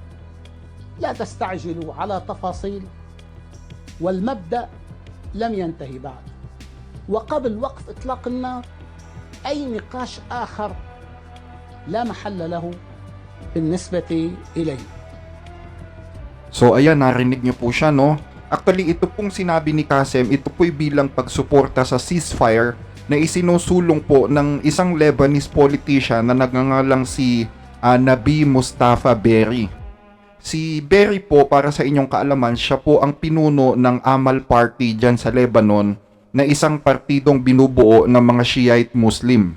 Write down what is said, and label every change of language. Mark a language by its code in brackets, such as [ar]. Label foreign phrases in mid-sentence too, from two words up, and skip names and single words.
[ar] لا تستعجلوا على تفاصيل، والمبدأ لم ينتهي بعد. وقبل وقف إطلاق النار أي نقاش آخر لا محل له بالنسبة إليه. [tl] So ayan, narinig niyo po siya, no? Actually, ito pong sinabi ni Qassem, ito po'y bilang pagsuporta sa ceasefire na isinusulong po ng isang [en] Lebanese politician [tl] na nagngangalang si Nabi Mustafa Berri. Si Berri po, para sa inyong kaalaman, siya po ang pinuno ng Amal Party dyan sa Lebanon, na isang partidong binubuo ng mga [en] Shiite Muslim.